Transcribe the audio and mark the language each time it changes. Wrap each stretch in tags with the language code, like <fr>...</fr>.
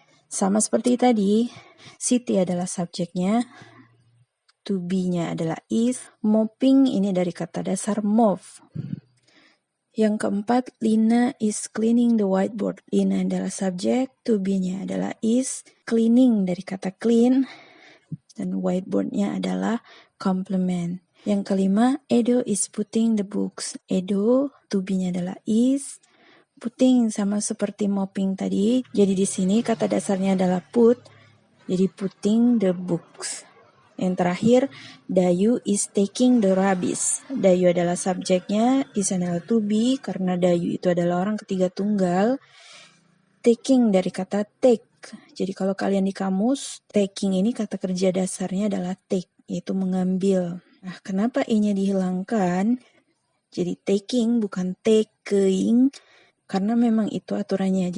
<id>Sama seperti tadi, Siti adalah subjeknya, to be-nya adalah is, mopping ini dari kata dasar move. Yang keempat,</id> <en>Lina is cleaning the whiteboard.</en> <id>Lina adalah subjek, to be-nya adalah is, cleaning dari kata clean, dan whiteboard-nya adalah complement. Yang kelima,</id> <en>Edo is putting the books.</en> <id>Edo, to be-nya adalah is, putting sama seperti mopping tadi. Jadi di sini kata dasarnya adalah put, jadi putting the books. Yang terakhir,</id> <en>Dayu is taking the rubbish.</en> <id>Dayu adalah subjeknya, is adalah to be, karena Dayu itu adalah orang ketiga tunggal. Taking dari kata take. Jadi kalau kalian di kamus, taking ini kata kerja dasarnya adalah take, yaitu mengambil. Nah, kenapa i-nya dihilangkan? Jadi taking bukan taking, karena memang itu aturannya.</id>